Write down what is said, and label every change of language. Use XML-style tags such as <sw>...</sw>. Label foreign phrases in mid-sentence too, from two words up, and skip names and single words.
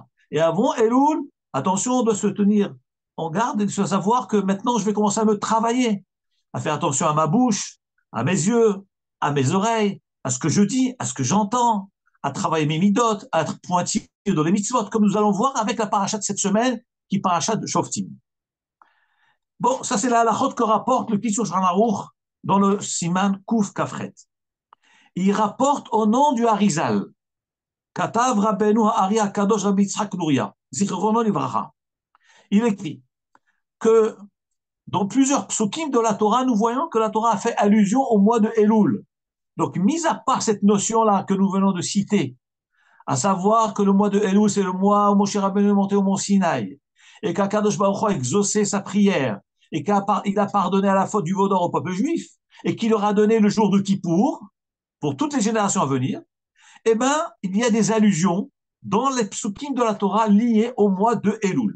<fr>Et avant Elul, attention, on doit se tenir en garde et de savoir que maintenant, je vais commencer à me travailler, à faire attention à ma bouche, à mes yeux, à mes oreilles, à ce que je dis, à ce que j'entends, à travailler mes midot, à être pointilleux dans les mitzvot, comme nous allons voir avec la paracha de cette semaine, qui est paracha de Shoftim. Bon, ça c'est la halachot que rapporte le Kitzur Shulchan Aruch dans le</fr> <he>סימן קוף כפרת.</he> <fr>Il rapporte au nom du Harizal,</fr> <he>כתב רבינו האר"י הקדוש רבי יצחק לוריא, זכרונו לברכה.</he> <fr>Il écrit que dans plusieurs psukim de la Torah, nous voyons que la Torah a fait allusion au mois de Elul. Donc, mis à part cette notion-là que nous venons de citer, à savoir que le mois de Elul, c'est le mois où Moshe Rabbeinu est monté au mont Sinaï, et qu'</fr> <he>הקדוש ברוך הוא</he> <fr>a exaucé sa prière, et qu'il a pardonné à la faute du veau d'or au peuple juif, et qu'il leur a donné le jour de Kippour, pour toutes les générations à venir, eh bien, il y a des allusions dans les psukim de la Torah liées au mois de Elul.</fr>